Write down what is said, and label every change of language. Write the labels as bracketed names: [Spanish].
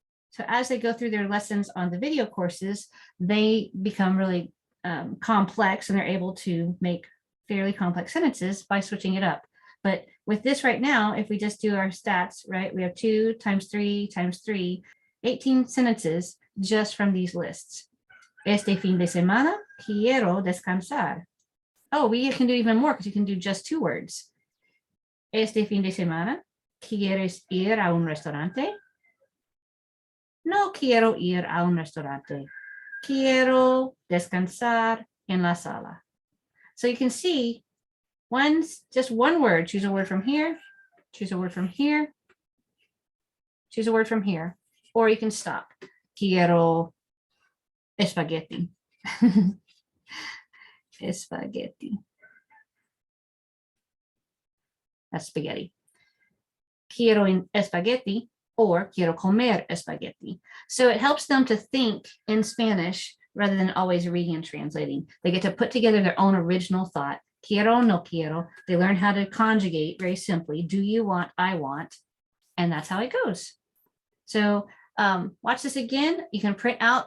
[English] So as they go through their lessons on the video courses, they become really complex and they're able to make fairly complex sentences by switching it up. But with this right now, if we just do our stats, right, we have 2 times 3 times 3, 18 sentences just from these lists. [Spanish] Este fin de semana, quiero descansar. [English] Oh, we can do even more because you can do just 2 words. [Spanish] Este fin de semana, ¿quieres ir a un restaurante? No quiero ir a un restaurante. Quiero descansar en la sala. [English] So you can see just one word. Choose a word from here. Choose a word from here. Choose a word from here. Or you can stop. [Spanish] Quiero espagueti. Espagueti. [English] That's spaghetti. [Spanish] Quiero espagueti [English] or [Spanish] quiero comer espagueti. [English] So it helps them to think in Spanish rather than always reading and translating. They get to put together their own original thought. [Spanish] Quiero, no quiero. [English] They learn how to conjugate very simply. Do you want, I want. And that's how it goes. So watch this again. You can print out.